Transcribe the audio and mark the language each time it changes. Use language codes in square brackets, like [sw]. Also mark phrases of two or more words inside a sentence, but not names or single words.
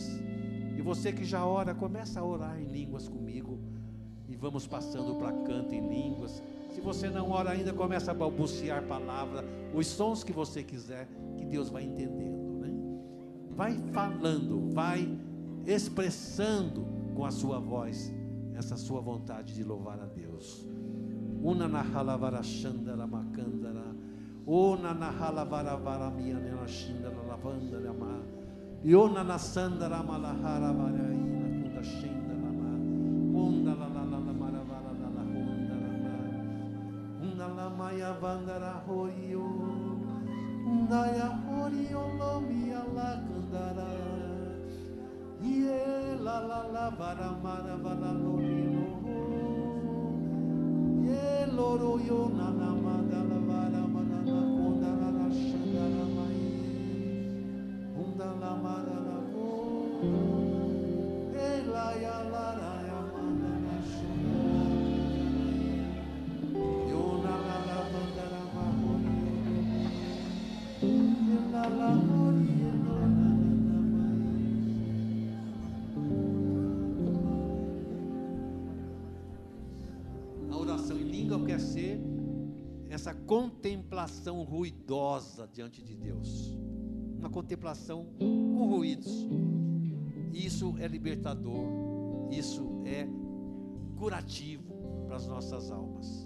[pt] E você que já ora, começa a orar em línguas comigo e vamos passando para canto em línguas. Se você não ora ainda, começa a balbuciar palavra, os sons que você quiser, que Deus vai entendendo, né? Vai falando, vai expressando com a sua voz essa sua vontade de louvar a Deus. Una nahalavara shandara makandara, ona nahalavara varamiana shindara lavandara ma, yona nasandara malahara varaina kunda shindara ma, onda la la la la maravara la la hondara ma, onda la maya vandara horio, onda ya horio lomia la kandara, ye la la la varamara vala lorino. Loro yo na na mandala vara manana kondala la shandala mai undala mandala ko ela ya la ya manana shandala yo na la mandala ma ela la mori na na mai. A oração em língua quer ser essa contemplação ruidosa diante de Deus, uma contemplação com ruídos. Isso é libertador, isso é curativo para as nossas almas.